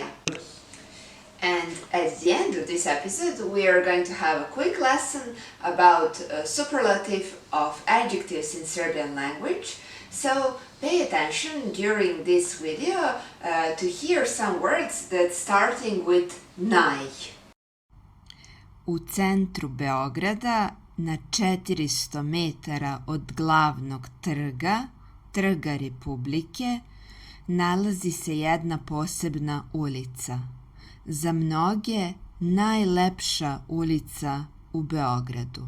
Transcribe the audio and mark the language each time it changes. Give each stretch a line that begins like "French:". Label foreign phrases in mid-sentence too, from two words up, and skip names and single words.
English: And at the end of this episode we are going to have a quick lesson about superlative of adjectives in Serbian language. So pay attention during this video to hear some words that starting with naj.
Serbian: U centru Beograda, na 400 metara od glavnog trga, Trga Republike, nalazi se jedna posebna ulica. Za mnoge najlepša ulica u Beogradu.